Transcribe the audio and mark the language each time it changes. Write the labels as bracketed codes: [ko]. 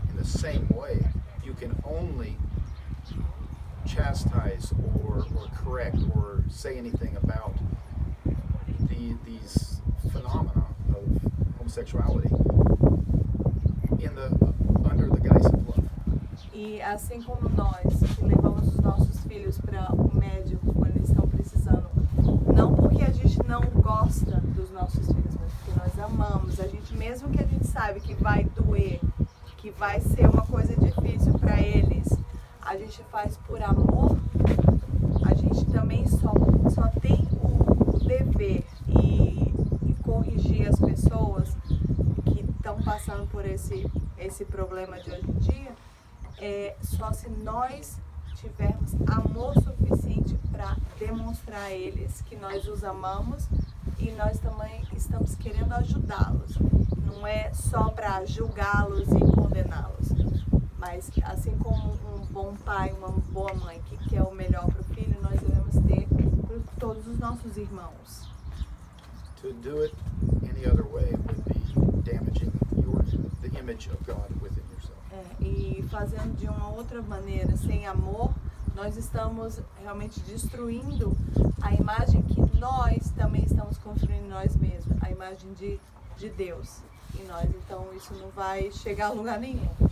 [en] In the same way, you can only chastise or correct or say anything about these phenomena of homosexuality under the guise of love. [pt] E assim como nós que levamos os nossos filhos para o médico quando eles estão precisando, não porque a gente não gosta dos nossos filhos, mas porque nós amamos. A gente, mesmo que a gente sabe que vai doer, que vai ser uma coisa difícil para eles, a gente faz por amor. A gente também só tem o dever e corrigir as pessoas que estão passando por esse problema de hoje em dia, só se nós tivermos amor suficiente para demonstrar a eles que nós os amamos e nós também estamos querendo ajudá-los. Não é só para julgá-los e condená-los, mas assim como um bom pai, uma boa mãe que quer o melhor para o filho, nós devemos ter para todos os nossos irmãos. [en] To do it any other way would be damaging the image of God within yourself. [pt] E fazendo de uma outra maneira, sem amor, nós estamos realmente destruindo a imagem que nós também estamos construindo em nós mesmos, a imagem de Deus em nós. Então isso não vai chegar a lugar nenhum.